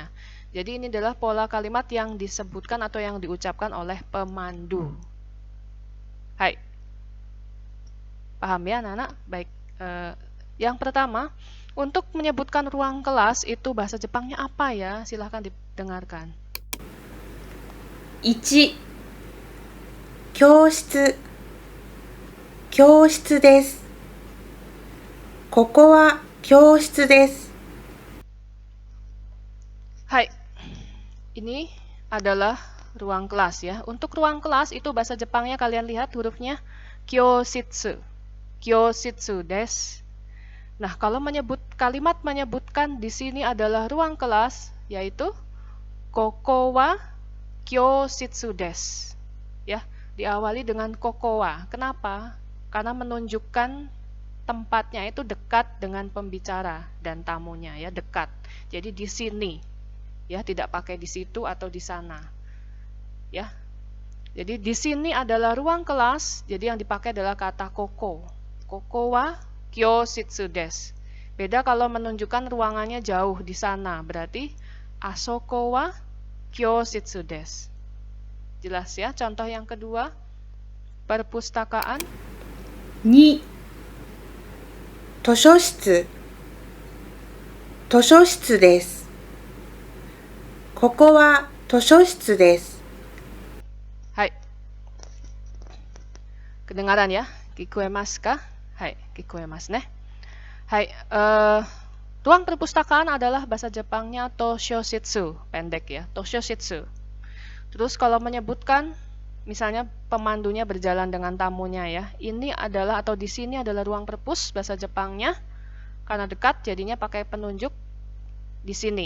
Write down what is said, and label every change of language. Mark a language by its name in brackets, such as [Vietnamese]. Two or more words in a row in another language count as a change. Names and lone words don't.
[Indonesian] Jadi ini adalah pola kalimat yang disebutkan atau yang diucapkan oleh pemandu. Hai. Paham ya anak-anak? Baik. Yang pertama, untuk menyebutkan ruang kelas itu bahasa Jepangnya apa ya? Silahkan didengarkan. 1. [Japanese] 教室教室です。ここは教室です。 [Indonesian] Hai, ini adalah ruang kelas ya. Untuk ruang kelas itu bahasa Jepangnya kalian lihat hurufnya kyoshitsu. [Japanese] 教室です. [Indonesian] Nah, kalau kalimat menyebutkan di sini adalah ruang kelas, yaitu [Japanese] ここは教室です. [Indonesian] Ya, diawali dengan [Japanese] ここは. [Indonesian] Kenapa? Karena menunjukkan tempatnya itu dekat dengan pembicara dan tamunya ya, dekat. Jadi di sini ya, tidak pakai di situ atau di sana. Ya. Jadi di sini adalah ruang kelas, jadi yang dipakai adalah kata koko. [Japanese] ここは教室です. [Indonesian] Beda kalau menunjukkan ruangannya jauh di sana, berarti [Japanese] あそこは教室です. [Indonesian] Jelas ya? Contoh yang kedua, perpustakaan. 2. 図書室図書室です。ここは図書室です。はい。Kedengaran ya? [Japanese] 聞こえますか？はい、聞こえますね. [Indonesian] Hai, ruang perpustakaan adalah bahasa Jepangnya toshoshitsu, pendek ya, toshoshitsu. Terus kalau menyebutkan misalnya pemandunya berjalan dengan tamunya ya, ini adalah atau di sini adalah ruang perpus, bahasa Jepangnya karena dekat jadinya pakai penunjuk di sini.